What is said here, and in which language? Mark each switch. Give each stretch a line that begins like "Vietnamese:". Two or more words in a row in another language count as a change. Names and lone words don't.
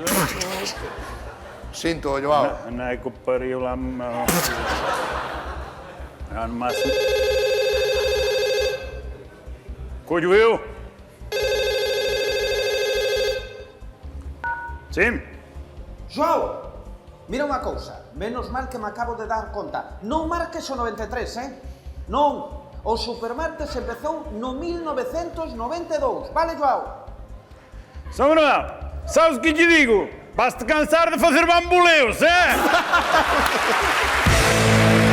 Portuguese: Sinto, Joao. Não é que pariu lá. No máximo. Colho eu. Sim.
Galician: Joao, mira unha cousa. Menos mal que me acabo de dar conta. Non marques o 93, Non. O Supermartes empezou no 1992. Vale, Joao?
Portuguese: São Manuel, sabes o que te digo? Vas-te cansar de fazer bamboleus, é?